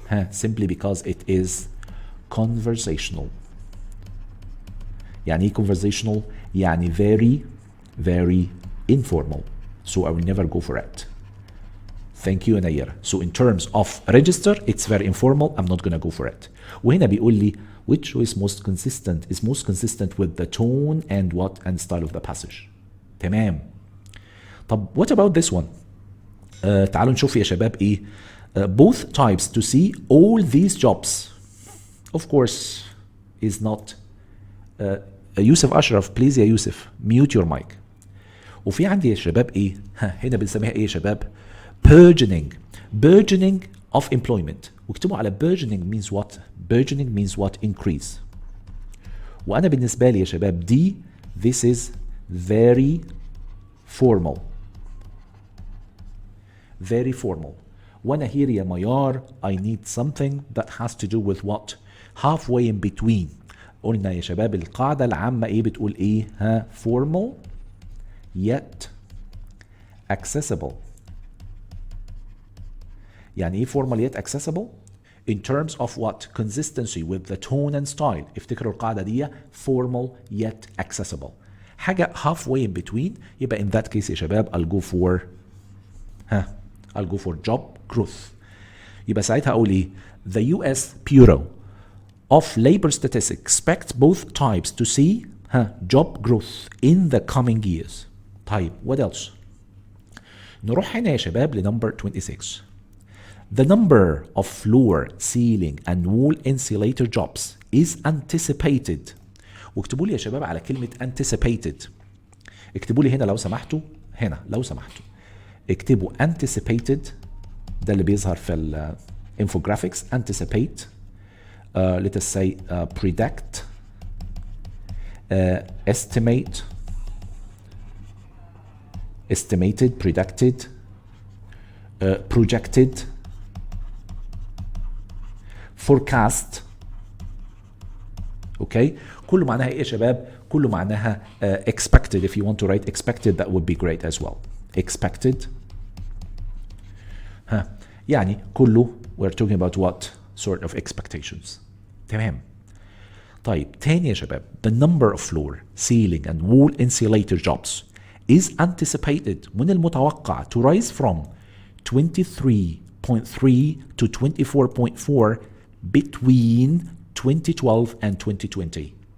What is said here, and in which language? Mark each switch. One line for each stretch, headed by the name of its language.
English: Simply because it is conversational.
Arabic: يعني
English: conversational
Arabic: يعني
English: very very informal, so I will never go for it. Thank you Nayera. So in terms of register, it's very informal. I'm not gonna go for it.
Arabic: وهنا بيقول لي
English: which is most consistent with the tone and style of the passage.
Arabic: تمام. طب
English: what about this one؟
Arabic: تعالوا نشوف يا شباب ايه.
English: Both types to see all these jobs. Of course is not. يوسف أشرف please
Arabic: يا يوسف
English: mute your mic.
Arabic: وفي عندي يا شباب ايه؟ هنا بنسميها ايه يا شباب؟
English: burgeoning of employment. واكتبوا على burgeoning means what؟ burgeoning means what؟ increase.
Arabic: وأنا بالنسبة لي يا شباب دي
English: this is very formal. Very formal.
Arabic: وأنا
English: here
Arabic: يا ميار
English: I need something that has to do with what? Halfway in between.
Arabic: قلنا يا شباب القاعدة العامة ايه بتقول ايه؟ ها
English: formal yet accessible.
Arabic: يعني ايه
English: formal yet accessible؟ in terms of what? consistency with the tone and style.
Arabic: افتكروا القاعدة دي
English: formal yet accessible.
Arabic: حاجة
English: halfway in between.
Arabic: يبقى
English: in that case
Arabic: يا شباب
English: I'll go for job growth.
Arabic: يبقى ساعتها أقول إيه؟
English: The US Bureau of Labor Statistics expects both types to see job growth in the coming years.
Arabic: طيب
English: what else؟
Arabic: نروح هنا يا شباب لنمبر 26.
English: The number of floor, ceiling and wall insulator jobs is anticipated.
Arabic: واكتبوا لي يا شباب على كلمة
English: anticipated.
Arabic: اكتبوا لي هنا لو سمحتوا، هنا لو سمحتوا اكتبوا anticipated. ده اللي بيظهر في الانفوجرافيكس.
English: anticipate, let us say predict, estimate, estimated, predicted, projected, forecast.
Arabic: اوكي كله معناها ايه يا شباب؟ كله معناها
English: expected. if you want to write expected that would be great as well. expected.
Arabic: يعني كله
English: we're talking about what sort of expectations.
Arabic: تمام. طيب تاني يا شباب
English: the number of floor, ceiling and wall insulator jobs is anticipated
Arabic: من المتوقع
English: to rise from 23.3 to 24.4 between 2012 and 2020.